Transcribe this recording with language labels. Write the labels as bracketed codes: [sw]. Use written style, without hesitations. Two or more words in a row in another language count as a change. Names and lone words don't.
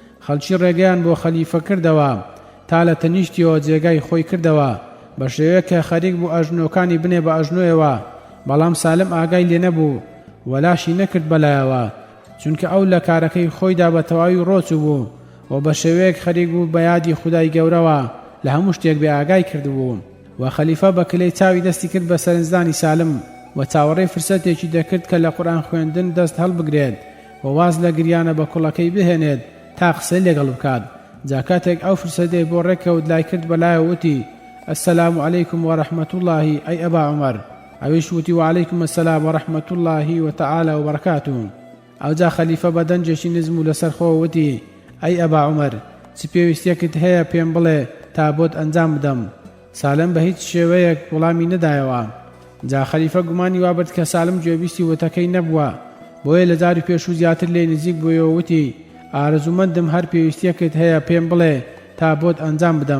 [ckb] خەڵکی ڕێگەیان بۆ خەلیفە کردەوە تا لە تەنیشتیەوە جێگای خۆی کردەوە بە شێوەیە کە خەریک بوو ئەژنۆکانی بنێ بە ئەژنۆیەوە، بەڵام سالم ئاگای لێ نەبوو وەلاشی نەکرد بەلایەوە، چونکە ئەو لە کارەکەی خۆیدا بە تەواوی ڕۆچوو بوو و بە شێوەیەک خەریک بوو بە یادی خودای گەورەوە لە هەموو شتێک بێ ئاگای کردبوو. و خەلیفە بە کلەی چاوی دەستی کرد بە سەرنجدانی سالم و چاوەڕێی فرسەتێکی دەکرد کە لە قورئان خوێندن دەست هەڵبگرێت و واز لە گریانە بە کوڵەکەی بهێنێت تا قسەی لەگەڵ بکات. جا کاتێک ئەو فرسەتەی بۆ ڕێکەوت لای کرد بەلایەوە وتی: [ar] السلام عليكم ورحمة الله أي أبا عمر. [ckb] ئەویش وتی: [ar] وعليكم السلام ورحمة الله وتعالى وبركاته. [ckb] ئەو جا خەلیفە بە دەنجێکی نزم و لەسەر خۆ وتی: ئەی ئەبا عمر، چ پێویستیەکت هەیە پێم بڵێ تا بۆت ئەنجام بدەم. سالم بە هیچ شێوەیەک وەڵامی نەدایەوە. جا خەلیفە گومانی وابرد کە سالم گوێبیستی وتەکەی نەبووە، بۆیە لە جاری پێش و زیاتر لێ نزیک بوویەوە وتی: ئارەزومەندم هەر پێویستیەکت هەیە پێم بڵێ تا بۆت ئەنجام بدەم.